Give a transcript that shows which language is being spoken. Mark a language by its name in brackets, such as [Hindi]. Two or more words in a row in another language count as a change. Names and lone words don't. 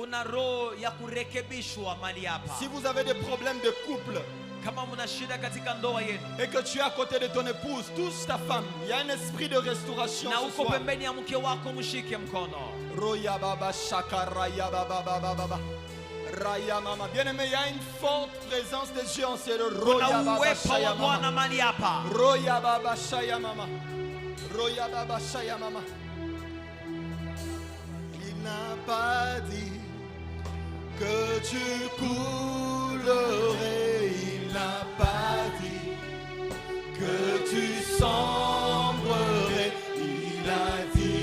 [French] Si vous avez des problèmes de couple et que tu es à côté de ton épouse, touche ta femme, il y a un esprit de restauration ce soir. Roya Baba Shakaraya Baba Baba. Raya Mama. Bien-aimé, il y a une forte présence de Dieu en ces lieux. Roya Baba Shaya Mama. Roya Baba Shaya Mama. Roya Baba Shaya Mama. Il n'a pas dit que tu coulerais. Il n'a pas dit que tu sombrerais. Il a dit.